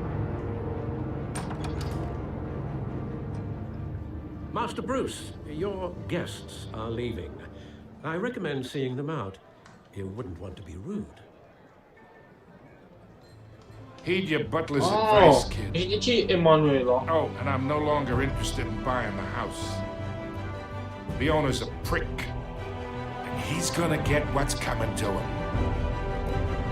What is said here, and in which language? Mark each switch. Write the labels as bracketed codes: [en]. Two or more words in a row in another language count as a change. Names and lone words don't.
[en] Master Bruce, your guests are leaving. I recommend seeing them out. You wouldn't want to be rude. Heed your butler's advice, kid. [ro] Și de ce Emanuela? [en] Oh, and I'm no longer interested in buying the house. The owner's a prick. And he's gonna get what's coming to him.